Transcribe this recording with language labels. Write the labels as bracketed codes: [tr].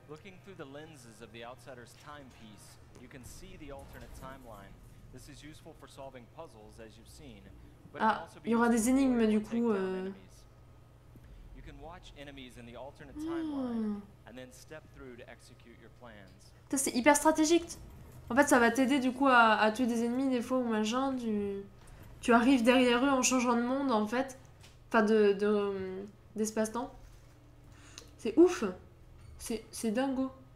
[en] Looking through the lenses of the outsider's timepiece, you can see the alternate timeline. This is useful for solving puzzles, as you've seen. [fr] Ah, il y aura des énigmes du coup. [en] You can watch enemies in the alternate timeline and then step through to execute your plans. [fr] C'est hyper stratégique. En fait, ça va t'aider du coup à tuer des ennemis des fois ou machin. Tu arrives derrière eux en changeant de monde en fait. Enfin, d'espace-temps. C'est ouf. C'est dingo.